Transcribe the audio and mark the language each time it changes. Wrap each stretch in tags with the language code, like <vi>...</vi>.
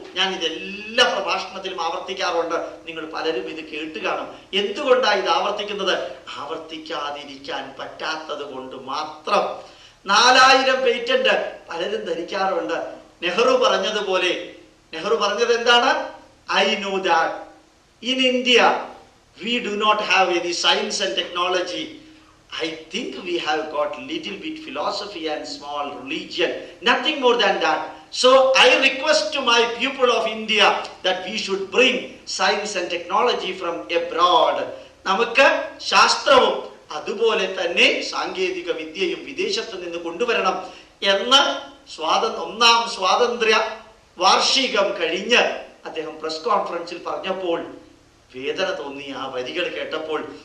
<ml>ഞാൻ ഇതെല്ലാ പ്രഭാഷണത്തിലും ആവർത്തിക്കാറുണ്ട്, നിങ്ങൾ പലരും ഇത് കേട്ട് കാണും. എന്തുകൊണ്ടാണ് ഇത് ആവർത്തിക്കുന്നത്? ആവർത്തിക്കാതിരിക്കാൻ പറ്റാത്തത് കൊണ്ട് മാത്രം. 4000 പേറ്റന്റ് പലരും ധരിക്കാറുണ്ട്. നെഹ്റു പറഞ്ഞതുപോലെ, നെഹ്റു പറഞ്ഞത് എന്താണ്?</ml> <en>I know that in India we do not have any science and technology. I think we have got little bit philosophy and small religion, nothing more than that. So I request to my people of India that we should bring science and technology from abroad.</en> <ml>നമുക്ക് ശാസ്ത്രവും അതുപോലെ തന്നെ സാങ്കേതിക വിദ്യയും വിദേശത്ത് നിന്ന് കൊണ്ടുവരണം എന്ന് 1ാം സ്വാതന്ത്ര്യ വാർഷികം കഴിഞ്ഞ് അദ്ദേഹം പ്രസ് കോൺഫറൻസിൽ പറഞ്ഞപ്പോൾ വേദന തോന്നി ആ വരികൾ കേട്ടപ്പോൾ.</ml>